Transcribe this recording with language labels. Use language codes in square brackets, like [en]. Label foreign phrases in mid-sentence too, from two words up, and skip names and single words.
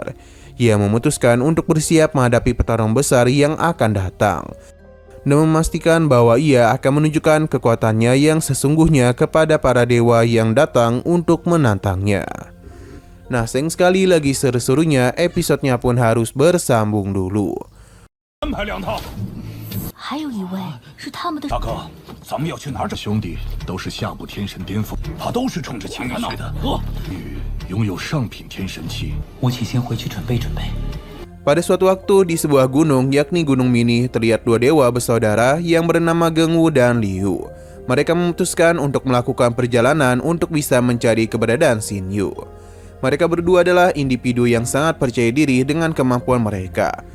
[id] Ia memutuskan untuk bersiap menghadapi pertarungan besar yang akan datang dan memastikan bahwa ia akan menunjukkan kekuatannya yang sesungguhnya kepada para dewa yang datang untuk menantangnya. Nah, sayang sekali lagi seru-serunya, episodenya pun harus bersambung dulu. [zh] 还有一位是他们的大哥，咱们要去哪儿找兄弟？都是下部天神巅峰，他都是冲着钱去的。玉拥有上品天神器，我请先回去准备准备。 [id] Pada suatu waktu di sebuah gunung, yakni Gunung Mini, terlihat 2 dewa bersaudara yang bernama Geng Wu dan Liu. Mereka memutuskan untuk melakukan perjalanan untuk bisa mencari keberadaan Xin Yu. Mereka berdua adalah individu yang sangat percaya diri dengan kemampuan mereka.